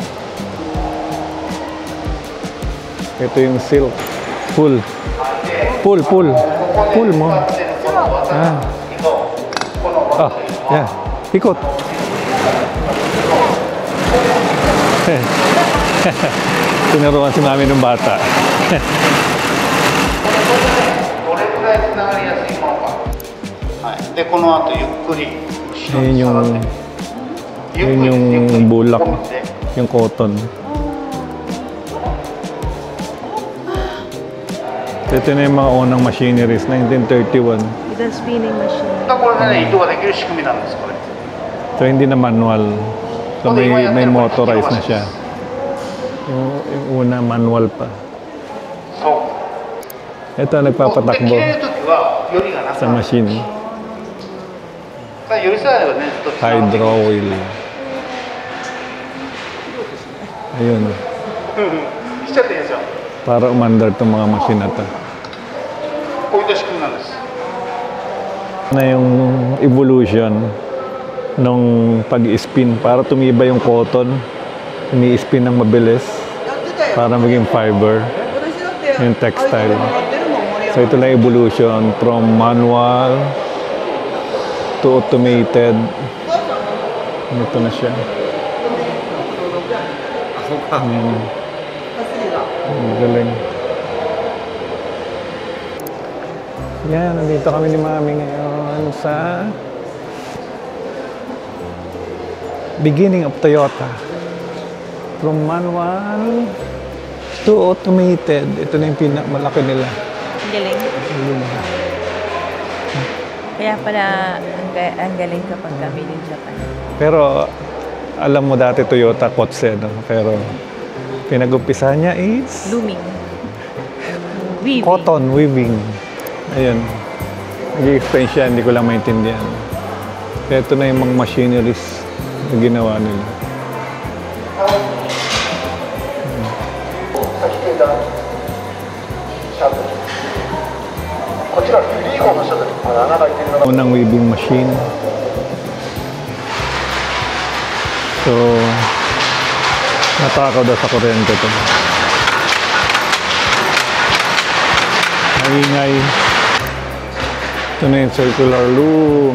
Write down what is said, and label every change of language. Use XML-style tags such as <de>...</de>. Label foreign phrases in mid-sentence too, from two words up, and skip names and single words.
<tl>Ito yung silk. Pull. Pull mo. Ah. Ah, yeah. Ikot. Tinuruan si mami ng bata.</tl> <ja>どれくらいつながりやすいものか。はい。で、この後ゆっくり後ろに下がって。ゆっくり</ja> <tl>Yun yung bulak.</tl> <ja>込めて</ja> <tl>Yung cotton. Ito na yung mga unang machineries, 1931.</tl> <en>It's a spinning machine.</en> <ja>これでね、糸ができる仕組みなんですこれ。</ja> <tl>So, hindi na manual. So, may motorized na siya. Yung una, manual pa.</tl> <ja>そう。</ja> <tl>Ito,</tl> <ja>で</ja> <tl>nagpapatakbo</tl> <ja>切れる時はよりがなく</ja> <tl>sa</tl> <ja>なる。</ja> <tl>machine.</tl> <ja>よりさえはね、ずっとつながって</ja> <en>Hydro oil.</en> <tl>Ayun.</tl> <ja>しちゃっていいんですよ。</ja> <tl>Para umandar itong mga machine na to.</tl> <ja>こういった仕組みなんです。</ja> <tl>Na yung evolution nung pag-spin para tumiba yung cotton, umi-spin ng mabilis para maging fiber yung textile. So ito na evolution</tl> <en>from manual to automated.</en> <tl>Ito na siya. Ayan. Ang galing. Yan, nandito kami ni Mami ngayon sa</tl> <en>beginning of Toyota. From manual to automated.</en> <tl>Ito na yung pinakamalaki nila. Galing. Kaya pala ang galing kapag kami</tl> <en>in Japan.</en> <tl>Pero alam mo dati Toyota Kotse, no? Pero pinag-umpisa niya is</tl> <en>Looming. Weaving. cotton weaving.</en> <tl>Ayun. Nag-explain siya, hindi ko lang maintindihan. Kaya ito na yung mga machineries na ginawa nila.</tl> <ja>こちらフリーゴのシャトル、穴が開いてるのが</ja> <tl>Unang weaving machine. So, natakaw daw sa kuryente ito. Maingay. Ito na yung circular loom.</tl>